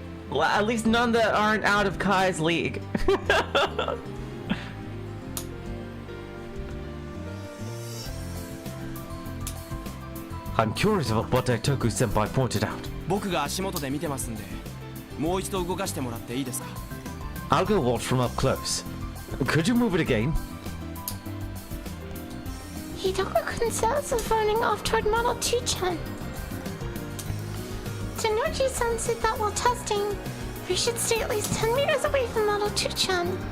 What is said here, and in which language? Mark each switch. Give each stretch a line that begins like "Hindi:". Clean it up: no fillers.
English: Well, at least none that aren't out of Kai's league. I'm curious about what Daitoku-senpai pointed out.
Japanese: 僕が足元で見てますんで、もう一度動かしてもらっていいですか？
English: I'll go watch from up close. Could you move it again? Hidaka-kun says is running off toward Model 2-chan. Tenochi-san said that while testing, we should stay at least 10 meters away from Model 2-chan.